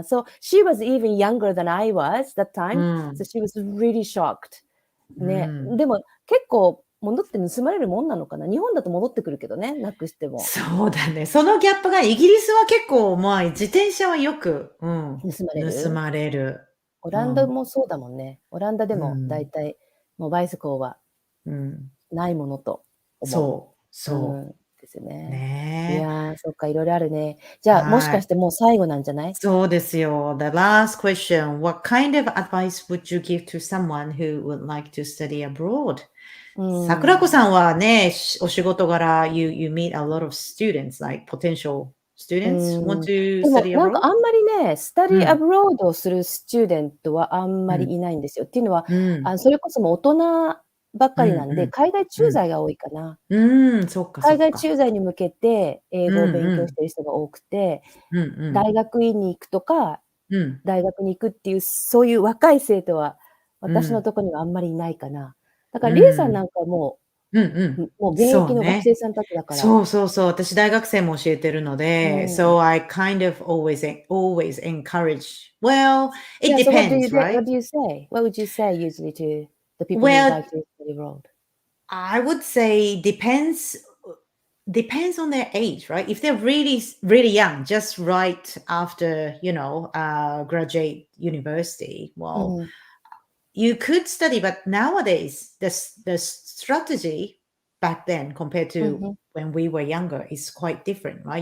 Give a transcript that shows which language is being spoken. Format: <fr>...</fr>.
<en>So she was even younger than I was that う time. ん So she was really shocked.</en> <ja>ね、うんでも結構戻って盗まれるもんなのかな。日本だと戻ってくるけどね、なくしても。そうだね。そのギャップがイギリスは結構、まあ、自転車はよく、うん、盗まれる盗まれる。オランダもそうだもんね。オランダでもうんだいたいもうバイスコーはうん、ないものと思う。そうですよね。ね。いやー、そっか、いろいろあるね。じゃあ、もしかしてもう最後なんじゃない？そうですよ。</ja> <en>The last question. What kind of advice would you give to someone who would like to study abroad?</en> <ja>桜子さんはね、お仕事柄、</ja> <en>you meet a lot of students, like potential students want to</en> <ja>でも</ja> <en>study</en> <ja>なんか</ja> <en>abroad?</en> <ja>あんまりね、スタディアブロードをするスチューデントはあんまりいないんですよ。っていうのは、それこそもう大人ばっかりなんで、海外駐在が多いかな。そっか。海外駐在に向けて英語を勉強してる人が多くて、大学院に行くとか、大学に行くっていう、そういう若い生徒は私のところにはあんまりいないかな。だから、リエさんなんかもう現役の学生さんたちだから。そう。私大学生も教えてるので、</ja> <en>so I kind of always encourage. Well, it depends, right? What do you say? What would you say usually to the people who like to study abroad? I would say depends depends on their age, right? If they're really, really young, just right after, graduate university, well, you could study, but nowadays the strategy back then compared to when we were younger is quite different, right?</en>